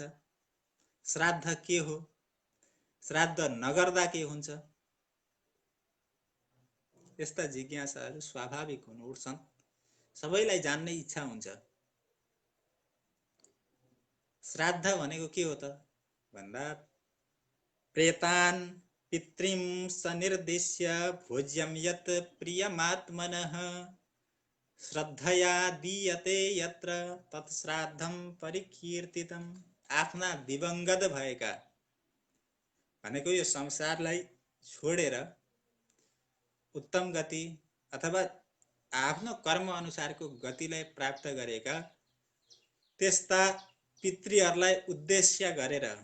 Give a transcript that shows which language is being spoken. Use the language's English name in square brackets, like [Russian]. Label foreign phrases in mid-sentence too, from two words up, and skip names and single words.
[Nepali] श्राद्ध के हो? श्राद्ध नगर्दा के हुन्छ? यस्ता जिज्ञासाहरू स्वाभाविक हुन उठ्छन्, सबैलाई जान्ने इच्छा हुन्छ। श्राद्ध भनेको के हो त भन्दा [Sanskrit] प्रेतान पितृं सनिर्दिश्य भोज्यं यत् प्रियमात्मनः श्रद्धया दीयते यत्र तत् श्राद्धं परिकीर्तितम्। [Nepali] आफ्ना दिवंगत भएका भनेको यो संसारलाई छोडेर उत्तम गति अथवा आफ्नो कर्म अनुसारको गतिलाई प्राप्त गरेका त्यस्ता पितृहरूलाई उद्देश्य गरेर